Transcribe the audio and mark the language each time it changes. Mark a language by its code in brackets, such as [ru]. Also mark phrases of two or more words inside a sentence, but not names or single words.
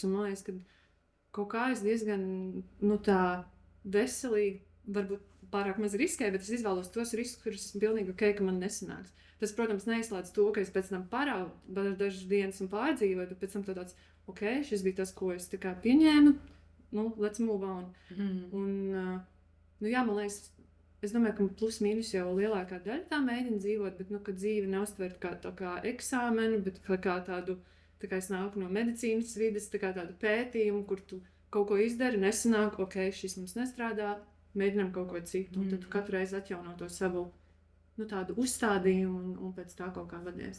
[lv] Un man liekas, ka kaut kā es diezgan, tā veselīgi, varbūt pārāk maz riskēju, bet es izvēlos tos riskus, kurus esmu pilnīgi ka man nesanāks. Tas, protams, neizslēdz to, ka es pēc tam paraudu dažas dienas un pārdzīvoju, bet pēc tam tāds, šis bija tas, ko es tā kā pieņēmu, [en] let's move on. [lv] Un, man liekas, es domāju, ka plus mīnus jau lielākā daļa tā mēģina dzīvot, bet, ka dzīve neuztvert kā eksāmenu, bet kā tādu, tā kā es nāku no medicīnas vides, tā kā tādu pētījumu, kur tu kaut ko izdari, nesanāk, šis mums nestrādā, mēģinām kaut ko citu, un tad tu katru reizi atjauno to savu, tādu uzstādījumu, un pēc tā kaut kā vadies.